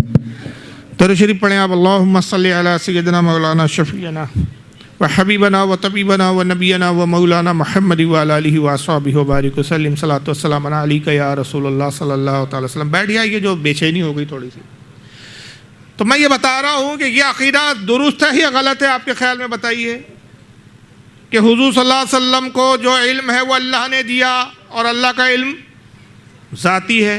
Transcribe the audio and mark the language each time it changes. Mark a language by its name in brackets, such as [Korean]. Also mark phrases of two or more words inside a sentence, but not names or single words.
[Urdu] درود شریف پڑھیں آپ، [Arabic] اللہم صلی علی سیدنا مولانا شفیعنا و حبیبنا و طبیبنا و نبینا و مولانا محمد و علی آلہ و اصحابہ و بارک وسلم، صلاۃ والسلام علیک یا رسول اللہ صلی اللہ تعالی وسلم۔ [Urdu] بیٹھ جائیے، جو بے چینی ہو گئی تھوڑی سی۔ تو میں یہ بتا رہا ہوں کہ یہ عقیدہ درست ہے یا غلط ہے؟ آپ کے خیال میں بتائیے کہ حضور [Arabic] صلی اللہ علیہ وسلم [Urdu] کو جو علم ہے وہ اللہ نے دیا اور اللہ کا علم ذاتی ہے۔